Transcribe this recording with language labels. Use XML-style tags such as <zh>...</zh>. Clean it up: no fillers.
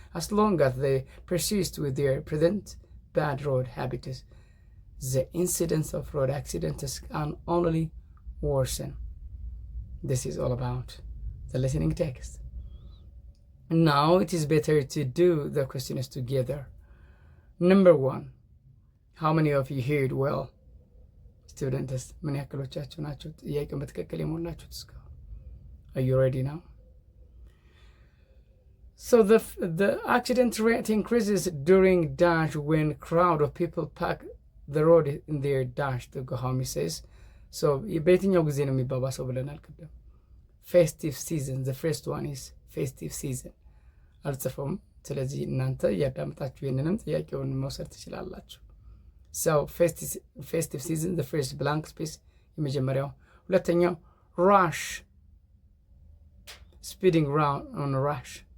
<en>As long as they persist with their present bad road habits, the incidence of road accidents can only worsen. This is all about the listening text. Now it is better to do the questions together. Number 1. How many of you heard well?</en> <am>Students, ምን ያክሎቻችሁ ናችሁ ጥያቄውን በትክክል የሞላችሁት እስካሁን?</am> <en>Are you ready now? So the accident rate increases during dash when crowd of people pack the road in their dash to go home, he says.</en> <am>So በየትኛው ጊዜ ነው የሚባባሰው ብለናል ቅድም?</am> <en>Festive season. The first one is festive season.</en> <am>አልጽፈውም። ስለዚህ እናንተ እያዳመጣችሁ ይህንንም ጥያቄውን መውሰድ ትችላላችሁ።</am> <en>So festive season, the first blank space</en> <am>የመጀመሪያው። ሁለተኛው</am> <en>rush, speeding around on a rush.</en>